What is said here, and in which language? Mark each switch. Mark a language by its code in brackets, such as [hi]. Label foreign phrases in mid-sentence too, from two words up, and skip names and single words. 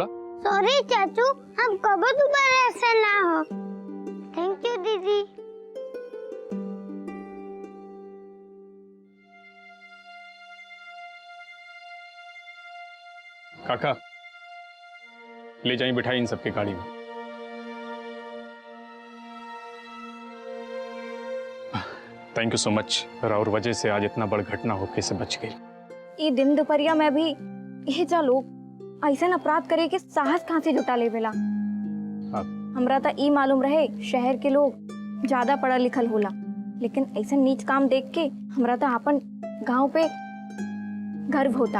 [bho] सॉरी चाचू, हम कबो दोबारा ऐसा ना हो। [en] thank you दीदी। [bho] काका ले जाइए, बिठाई इन सबके गाड़ी में। [en] Thank you so much. [bho] राउर वजह से आज इतना बड़ घटना होके से बच गई। ये दिन दोपहरिया में भी ये जा लोग ऐसा अपराध करे के साहस कहाँ से जुटा ले बेला। हमरा तो ई मालूम रहे शहर के लोग ज्यादा पढ़ा लिखल होला, लेकिन ऐसा नीच काम देख के हमरा तो अपन गांव पे गर्व होता।